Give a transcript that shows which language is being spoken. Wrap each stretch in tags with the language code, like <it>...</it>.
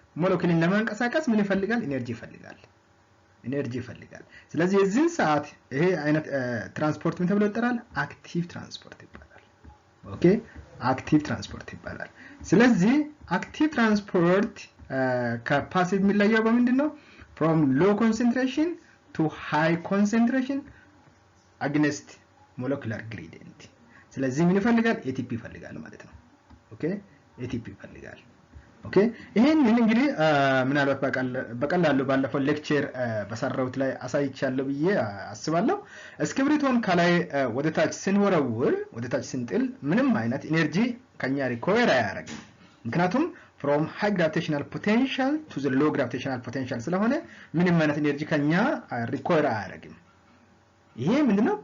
<am>ሞለኪልን ለማንቀሳቀስ ምን ይፈልጋል? ኢነርጂ ይፈልጋል። ስለዚህ የዚህ ሰዓት ይሄ አይነት ትራንስፖርት ምን ተብሎ ይጠራል? አክቲቭ ትራንስፖርት ይባላል። ኦኬ አክቲቭ ትራንስፖርት ይባላል። ስለዚህ አክቲቭ ትራንስፖርት ከፓሲቭ የሚለየው በምንድነው?</am> <en>from low concentration to high concentration against molecular gradient።</en> <am>ስለዚህ ምን ይፈልጋል? ATP ይፈልጋል ማለት ነው። ኦኬ ATP ይፈልጋል። ኦኬ ይሄንን እንግዲህ ምናልባት በቀላሉ ባለፈው ሌክቸር በሰራውት ላይ አሳይቻለሁ ብዬ አስባለሁ። እስክሪብቶን ከላይ ወደ ታች ስንወረውር ወደ ታች ስንጥል ምንም አይነት ኢነርጂ ከኛ ሪኳየር አያደርግም። ምክንያቱም</am> <en>from high gravitational potential to the low gravitational potential</en> <am>ስለሆነ ምንም አይነት ኢነርጂ ከኛ ሪኳየር አያደርግም። ይሄ ምንድነው?</am>